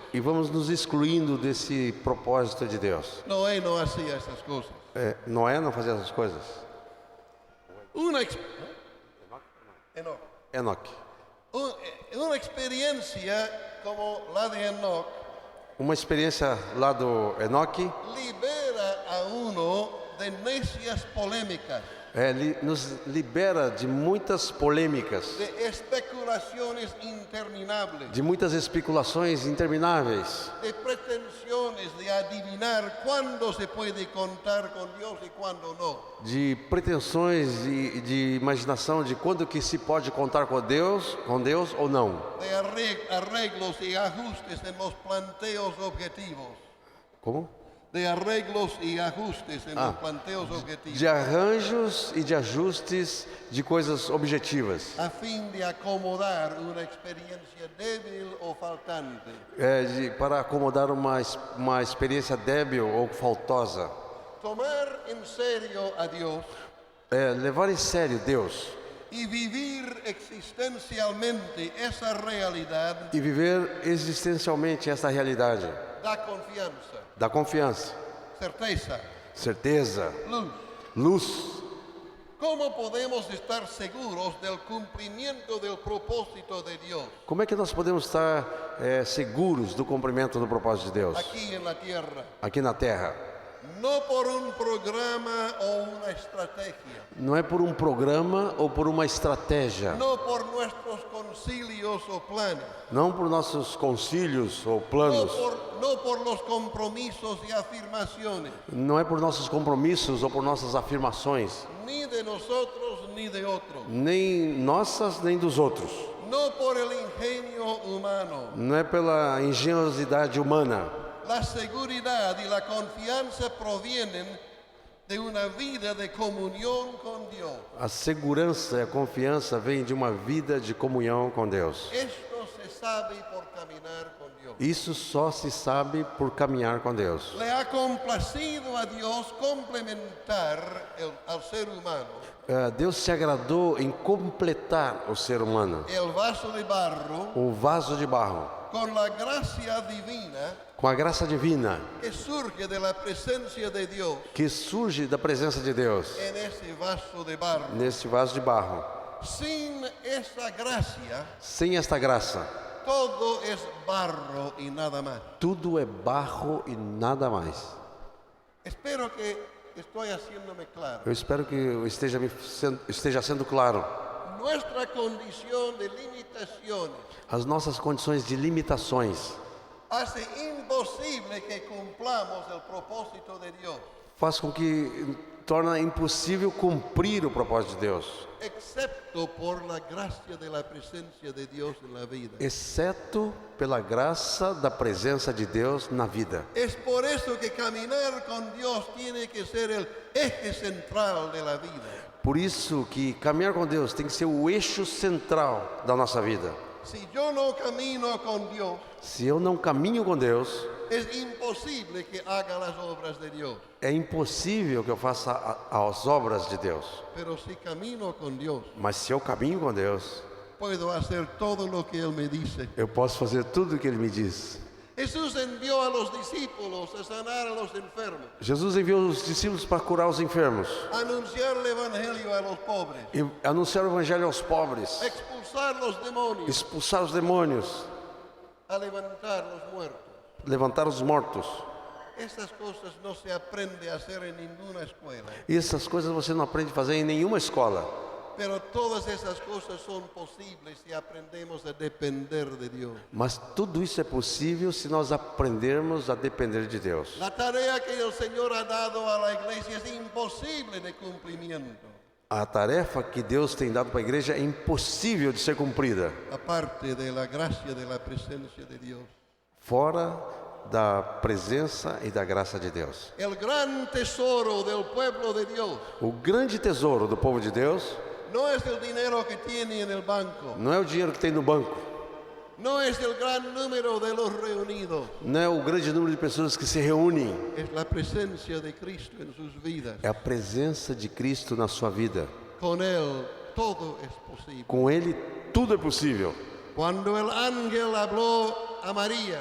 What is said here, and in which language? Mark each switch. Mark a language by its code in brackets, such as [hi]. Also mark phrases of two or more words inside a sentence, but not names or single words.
[pt] E vamos nos excluindo desse propósito de Deus. [es] Noé no hacía esas cosas. [pt] Noé não fazia essas coisas. Enoque. [es] Una experiencia como la de Enoch [pt] Uma experiência lá do Enoque [es] libera a uno de necias polémicas, [pt] nos libera de muitas polêmicas, [es] de especulaciones interminables, [pt] de muitas especulações intermináveis, [es] de pretensiones de adivinar cuándo se puede contar con Dios y cuándo no, [pt] de pretensões de imaginação de quando que se pode contar com Deus ou não. [es] de arreglos y ajustes en los planteos objetivos. [pt] Como? [es] De arreglos y ajustes en los planteos objetivos. [pt] De arranjos e de ajustes de coisas objetivas, [es] A fin de acomodar una experiencia débil o faltante. [pt] para acomodar uma experiência débil ou faltosa. [es] Tomar en serio a Dios [pt] Levar em sério Deus [es] y vivir existencialmente esa realidad [pt] e viver existencialmente essa realidade [es] da confianza, [pt] certeza, [es] luz. [pt] luz. [es] ¿Cómo podemos estar seguros del cumplimiento del propósito de Dios [pt] Como é que nós podemos estar seguros do cumprimento do propósito de Deus [es] aquí en la tierra? [pt] aqui na Terra? [es] No por un programa o una estrategia, [pt] Não é por um programa ou por uma estratégia, [es] no por nuestros concilios o planes, [pt] não por nossos concílios ou planos, [es] no por los compromisos y afirmaciones, [pt] não é por nossos compromissos ou por nossas afirmações, [es] ni de nosotros ni de otros, [pt] nem nossas nem dos outros. [es] no por el ingenio humano. [pt] Não é pela engenhosidade humana. [es] La seguridad y la confianza provienen de una vida de comunión con Dios. [pt] A segurança e a confiança vêm de uma vida de comunhão com Deus. [es] Esto se sabe por caminar con Dios. [pt] Isso só se sabe por caminhar com Deus. [es] Le ha complacido a Dios complementar al ser humano [pt] Deus se agradou em completar o ser humano, [es] el vaso de barro [pt] o vaso de barro, [es] con la gracia divina [pt] com a graça divina [es] que surge de la presencia de Dios [pt] que surge da presença de Deus [es] en ese vaso de barro. [pt] nesse vaso de barro. [es] Sin esa gracia, [pt] Sem esta graça, [es] todo es barro y nada más. [pt] tudo é barro e nada mais. [es] Espero que estoy haciéndome claro. [pt] Eu espero que eu esteja sendo claro. [es] nuestra condición de limitaciones [pt] As nossas condições de limitações [es] hace imposible que cumplamos el propósito de Dios, [pt] faz com que torna impossível cumprir o propósito de Deus, [es] excepto por la gracia de la presencia de Dios en la vida. [pt] exceto pela graça da presença de Deus na vida. [es] Es por eso que caminar con Dios tiene que ser el eje central de la vida. [pt] Por isso que caminhar com Deus tem que ser o eixo central da nossa vida. [es] Si yo no camino con Dios, [pt] Se eu não caminho com Deus, [es] es imposible que haga las obras de Dios. [pt] é impossível que eu faça as obras de Deus. [es] Pero si camino con Dios, [pt] Mas se eu caminho com Deus, [es] puedo hacer todo lo que Él me dice. [pt] eu posso fazer tudo o que Ele me diz. [es] Jesús envió a los discípulos a sanar a los enfermos, [pt] Jesus enviou os discípulos para curar os enfermos [es] a anunciar el evangelio a los pobres, [pt] e anunciar o evangelho aos pobres, [es] a expulsar los demonios, [pt] expulsar os demônios, [es] a levantar los muertos. [pt] levantar os mortos. [es] Estas cosas no se aprende a hacer en ninguna escuela, [pt] E essas coisas você não aprende a fazer em nenhuma escola. [es] pero todas esas cosas son posibles si aprendemos a depender de Dios. [pt] Mas tudo isso é possível se nós aprendermos a depender de Deus. [es] La tarea que el Señor ha dado a la iglesia es imposible de cumplimiento, [pt] A tarefa que Deus tem dado para a igreja é impossível de ser cumprida, [es] aparte de la gracia de la presencia de Dios. [pt] fora da presença e da graça de Deus. [es] El gran tesoro del pueblo de Dios [pt] O grande tesouro do povo de Deus [es] no es el dinero que tiene en el banco, [pt] não é o dinheiro que tem no banco, [es] no es el gran número de los reunidos, [pt] não é o grande número de pessoas que se reúnem, [es] es la presencia de Cristo en sus vidas. [pt] é a presença de Cristo na sua vida. [es] Con Él todo es posible. [pt] Com Ele tudo é possível. [es] Cuando el ángel habló a María,